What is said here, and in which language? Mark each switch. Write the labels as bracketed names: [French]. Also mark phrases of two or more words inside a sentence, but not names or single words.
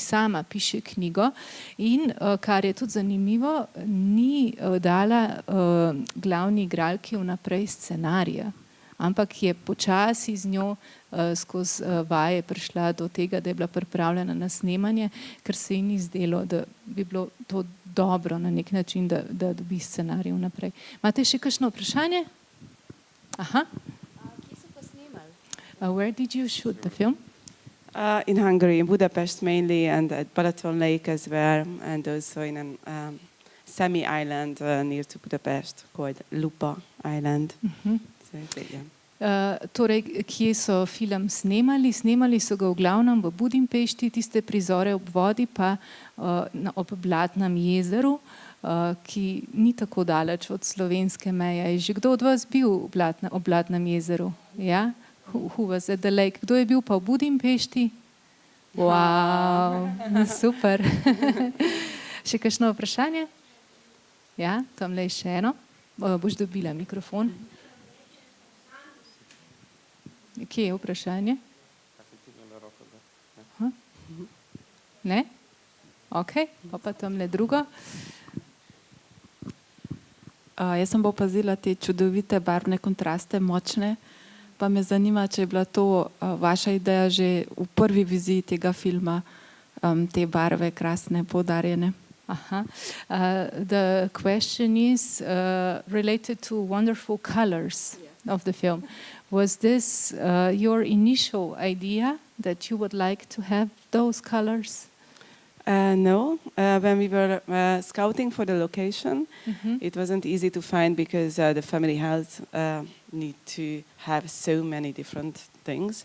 [Slovenian] sama piše knjigo in, kar je tudi zanimivo, ni dala glavni igralki vnaprej scenarija, ampak je počasi z njo skozi vaje prišla do tega, da je bila pripravljena na snemanje, ker se ji ni zdelo, da bi bilo to dobro na nek način, da dobi scenarij vnaprej. Imate še kakšno vprašanje? Aha. Kje so pa snemali? [English] Where did you shoot the film? In Hungary, in Budapest mainly, and at Balaton Lake as well, and also in a semi-island near to Budapest called Lupa Island. So, yeah. [Slovenian] Torej, kje so film snemali? Snemali so ga v glavnem v Budimpešti, tiste prizore ob vodi pa ob Blatnem jezeru, ki ni tako daleč od slovenske meje. Je že kdo od vas bil ob Blatnem jezeru? Ja? [English] Who was at the lake? [Slovenian] Kdo je bil pa v Budimpešti? Wow, super. Še kakšno vprašanje? Ja, tamle je še eno. Boš dobila mikrofon. Kje je vprašanje? Ne? Ok, pa tamle drugo. Jaz sem opazila te čudovite barvne kontraste, močne. Pa me zanima, če je bila to vaša ideja že v prvi viziji tega filma, te barve krasne, poudarjene. [English] The question is related to wonderful colors of the film. Was this your initial idea that you would like to have those colors? No, when we were scouting for the location, it wasn't easy to find because the family house need to have so many different things.